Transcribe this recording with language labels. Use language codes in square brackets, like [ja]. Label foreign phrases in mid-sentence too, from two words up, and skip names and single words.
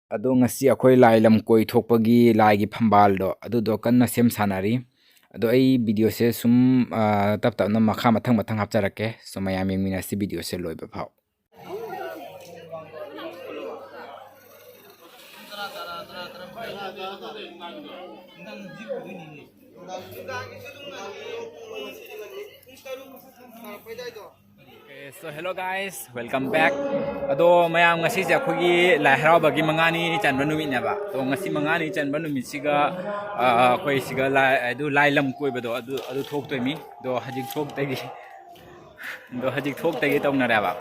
[mni] ꯑꯗꯣ ꯉꯁꯤ ꯑꯩꯈꯣꯏ ꯂꯥꯏ ꯂꯝ ꯀꯣꯏ ꯊꯣꯛꯄꯒꯤ ꯂꯥꯏꯒꯤ ꯐꯝꯕꯥꯜꯗꯣ ꯑꯗꯨꯗꯣ ꯀꯟꯅ ꯁꯦꯝ ꯁꯥꯟꯅꯔꯤ ꯑꯗꯣ ꯑꯩ ꯚꯤꯗꯤꯑꯣꯁꯦ ꯁꯨꯝ ꯇꯞ ꯇꯞꯅ ꯃꯊꯪ ꯍꯥꯞꯆꯔꯛꯀꯦ ꯁꯣ ꯃꯌꯥꯝ ꯌꯦꯡꯃꯤꯟꯅꯁꯤ ꯚꯤꯗꯤꯑꯣꯁꯦ ꯂꯣꯏꯕ ꯐꯥꯎ [en] So hello guys, welcome back. [mni] Ado mayam ngasi se akhoi lai harau-bagi mangani chanba numit neba. To ngasi mangani chanba numit siga akhoi siga lai lam koi bado adu thok toimi do hajik thok tagi tongna ba.